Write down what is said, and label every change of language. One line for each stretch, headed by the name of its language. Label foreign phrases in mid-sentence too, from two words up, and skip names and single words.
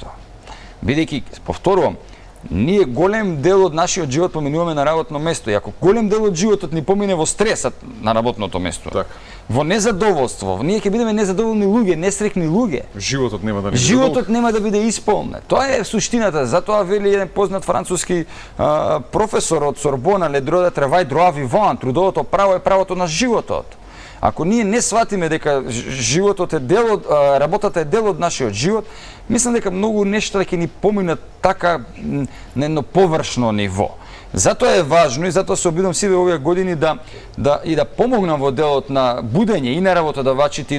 Macedonian: Бидејќи, повторувам, ние голем дел од нашиот живот поминуваме на работно место, и ако голем дел од животот ни помине во стресот на работното место, во незадоволство, ние ќе бидеме незадоволни луѓе, несреќни луѓе. Животот нема да биде исполнет. Тоа е суштината, затоа вели еден познат француски професор од Сорбона,
French: Le droit de travail, droit vivant,
Macedonian: трудовото право е правото на животот. Ако ние не сватиме дека животот е дел од работата е дел од нашиот живот, мислам дека многу нешта ќе ни поминат така на едно површно ниво. Затоа е важно и затоа се обидам сиве овие години да помогнам во делот на будење и на работодавачите и